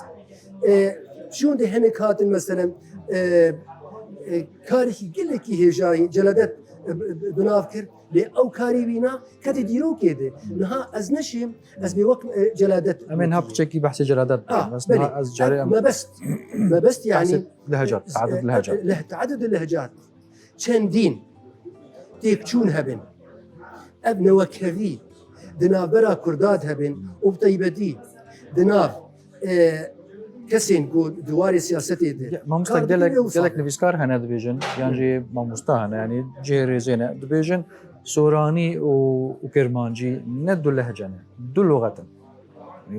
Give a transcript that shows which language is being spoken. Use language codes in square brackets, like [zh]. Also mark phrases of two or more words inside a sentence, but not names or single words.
[ku] Çûn de hinek hatin meselen karekî gelekî hêjayî celadet binav kir lê ew karî wîna ketê dîrokê de. Niha ez neşêm ez bê wek celadet. Em ê niha piçekî behsê celadet bikin. Ez carê em mebest yani lehecat, [ar] تعدد lehecat. تعدد اللهجات [ku] çendîn têkçûn hebin. Ev newekevî di navbera Kurdad hebin û bi taybetî di nav kesên ku diwarê siyasetê de. Mamoste gelek nivîskar hene dibêjin yan jî mamoste hene yani cihê rêzê ne dibêjin Soranî û Kirmancî ne du lehce ne du lûxet in.